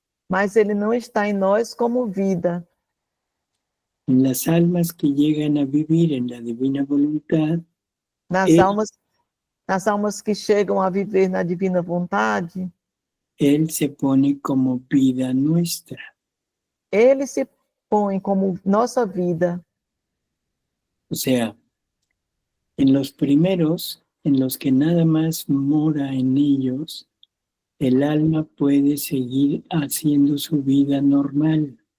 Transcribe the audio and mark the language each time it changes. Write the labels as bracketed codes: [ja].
[pt] Mas ele não está em nós como vida. [es] En las almas que llegan a vivir en la divina voluntad, [pt] Nas almas que chegam a viver na divina vontade, [es] Él se pone como vida nuestra. [pt] ele se põe como nossa vida. [es] O sea, en los primeros, en los que nada más mora en ellos, el alma puede seguir haciendo su vida normal.